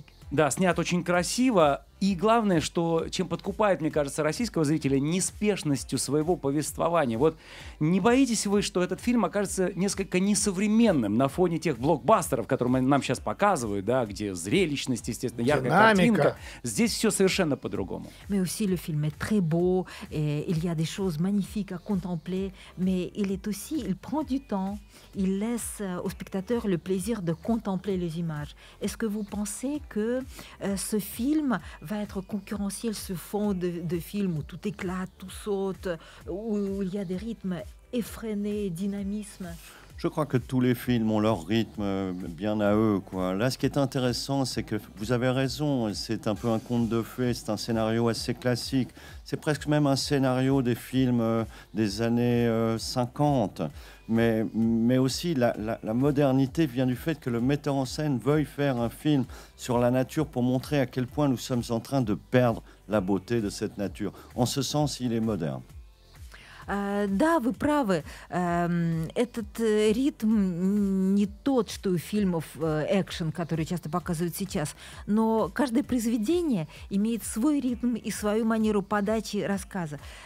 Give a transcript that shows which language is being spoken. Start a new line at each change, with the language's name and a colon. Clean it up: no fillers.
Russian: Да, снят очень красиво. И главное, что чем подкупает, мне кажется, российского зрителя, неспешностью своего повествования. Вот не боитесь вы, что этот фильм окажется несколько несовременным на фоне тех блокбастеров, которые нам сейчас показывают, да, где зрелищность, естественно, яркая картинка. Здесь все совершенно по-другому.
French: Mais aussi le film est très beau, et il y a des choses magnifiques à contempler, mais il est aussi, il prend du temps, il laisse au spectateur le plaisir de contempler les images. Est-ce que vous pensez que ce film va être concurrentiel, ce fond de film où tout éclate, tout saute, où il y a des rythmes effrénés, dynamisme? Je crois que tous les films ont leur rythme bien à eux, quoi. Là, ce qui est intéressant, c'est que vous avez raison, c'est un peu un conte de fées, c'est un scénario assez classique. C'est presque même un scénario des films des années 50. Mais aussi, la modernité vient du fait que le metteur en scène veuille faire un film sur la nature pour montrer à quel point nous sommes en train de perdre la beauté de cette nature. En ce sens, il est moderne.
Russian: Да, вы правы. Этот ритм не тот, что у фильмов экшен, которые часто показывают сейчас. Но каждое произведение имеет свой ритм и свою манеру подачи рассказа.